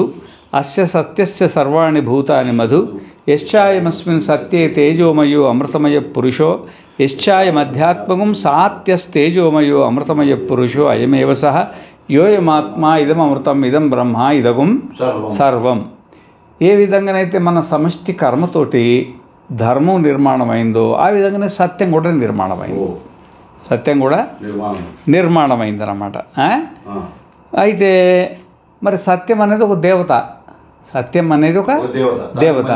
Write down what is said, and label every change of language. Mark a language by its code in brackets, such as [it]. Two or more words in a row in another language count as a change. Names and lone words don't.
[sa] अस्य सत्यस्य सर्वाणि भूतानि मधु। यश्चायमस्मिन् सत्ये तेजोमयो अमृतमयः पुरुषो यश्चायमध्यात्मकं सात्यस्तेजोमयो अमृतमयः पुरुषो अयमेव सः योयमात्मा इदममृतम् इदं ब्रह्म इदगुं सर्वं। [te] ఏ విధంగానైతే మన సమష్టి కర్మతోటి ధర్మం నిర్మాణమైందో ఆ విధంగానే సత్యం కూడా నిర్మాణమైంది. సత్యం కూడా నిర్మాణమైంది అన్నమాట. అయితే మరి సత్యం అనేది ఒక దేవత. సత్యం అనేది ఒక దేవత.